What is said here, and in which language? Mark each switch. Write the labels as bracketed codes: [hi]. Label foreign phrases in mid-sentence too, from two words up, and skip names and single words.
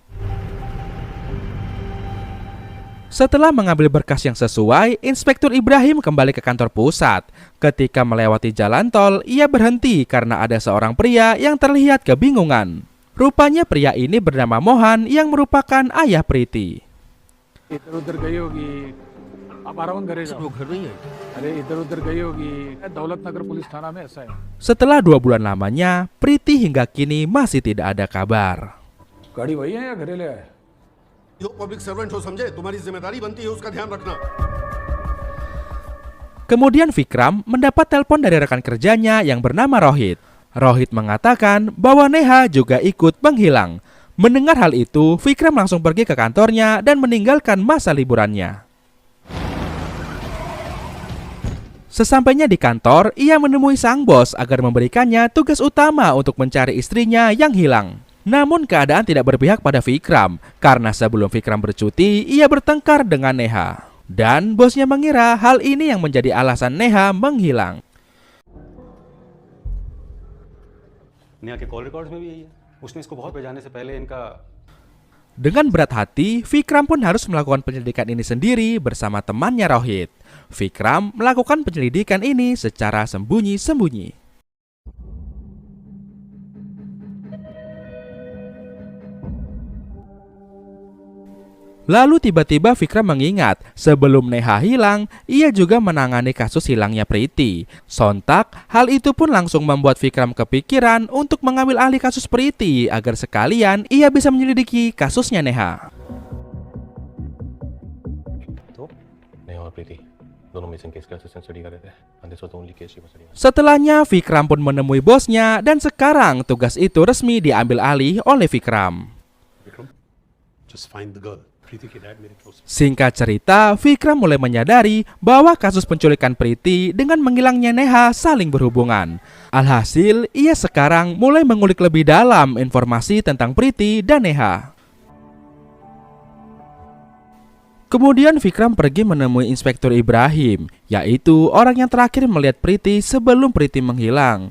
[id] Setelah mengambil berkas yang sesuai, Inspektur Ibrahim kembali ke kantor pusat. Ketika melewati jalan tol, ia berhenti karena ada seorang pria yang terlihat kebingungan. Rupanya pria ini bernama Mohan yang merupakan ayah Preti. [hi] इधर-उधर गई होगी. आप आराम करे जाओ. अरे इधर-उधर गई होगी. दौलतनगर पुलिस थाना में ऐसा है. [id] Setelah 2 bulan lamanya, Preti hingga kini masih tidak ada kabar. [hi] गाड़ी वही है या घरे ले आए? जो [en] public servant [hi] हो समझे, तुम्हारी जिम्मेदारी बनती है उसका ध्यान रखना. [id] Kemudian Vikram mendapat telepon dari rekan kerjanya yang bernama Rohit. Rohit mengatakan bahwa Neha juga ikut menghilang. Mendengar hal itu, Vikram langsung pergi ke kantornya dan meninggalkan masa liburannya. Sesampainya di kantor, ia menemui sang bos agar memberikannya tugas utama untuk mencari istrinya yang hilang. Namun keadaan tidak berpihak pada Vikram, karena sebelum Vikram bercuti, ia bertengkar dengan Neha. Dan bosnya mengira hal ini yang menjadi alasan Neha menghilang. [hi] नेहा के [en] call records [hi] में भी यही है उसने इसको बहुत बजाने से पहले इनका [id] Dengan berat hati, Vikram pun harus melakukan penyelidikan ini sendiri bersama temannya Rohit. Vikram melakukan penyelidikan ini secara sembunyi-sembunyi. Lalu tiba-tiba Vikram mengingat, sebelum Neha hilang, ia juga menangani kasus hilangnya Priti. Sontak, hal itu pun langsung membuat Vikram kepikiran untuk mengambil alih kasus Priti agar sekalian ia bisa menyelidiki kasusnya Neha. [hi] तो नेहा और प्रीति दोनों [en] missing case [hi] का [en] assistant study [hi] कर रहे थे [en] and this was the only case she was studying. [id] Setelahnya, Vikram pun menemui bosnya dan sekarang tugas itu resmi diambil alih oleh Vikram. [en] विक्रम, just find the girl. [hi] प्रीति के डैड मेरे क्लोज। [id] Singkat cerita, Vikram mulai menyadari bahwa kasus penculikan Priti dengan menghilangnya Neha saling berhubungan. Alhasil, ia sekarang mulai mengulik lebih dalam informasi tentang Priti dan Neha. Kemudian Vikram pergi menemui Inspektur Ibrahim, yaitu orang yang terakhir melihat Priti sebelum Priti menghilang.